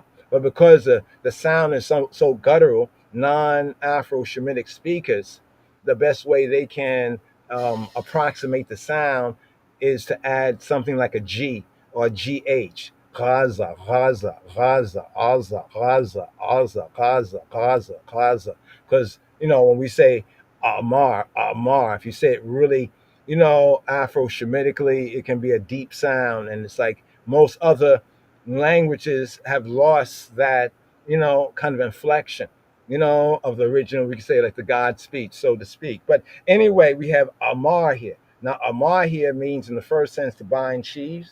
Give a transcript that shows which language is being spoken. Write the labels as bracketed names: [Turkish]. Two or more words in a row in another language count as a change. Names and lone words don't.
[English] But because the sound is so guttural, non-Afro-Shemitic speakers, the best way they can approximate the sound is to add something like a G or GH. Gaza, Gaza, Gaza, Gaza, Gaza, Gaza, Gaza, Gaza, Gaza. Because, when we say Amar, Amar, if you say it really, Afro-Shemitically, it can be a deep sound. And it's like most other languages have lost that, kind of inflection, of the original, we can say like the God speech, so to speak. But anyway, we have Amar here. Now, Amar here means in the first sense to bind sheaves.